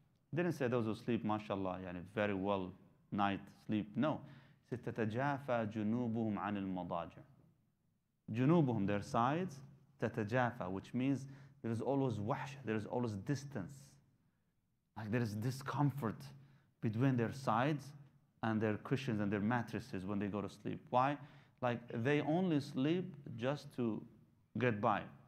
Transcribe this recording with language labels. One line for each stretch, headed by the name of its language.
English: He didn't say those who sleep, mashallah, very well night sleep. No.
Arabic: He said, تَتَجَافَى جُنُوبُهُمْ عَنِ الْمَضَاجِعِ.
English: Junubuhum, their sides, tatajafa, which means there is always wahsha, there is always distance. Like there is discomfort between their sides and their cushions and their mattresses when they go to sleep. Why? Like they only sleep just to get by.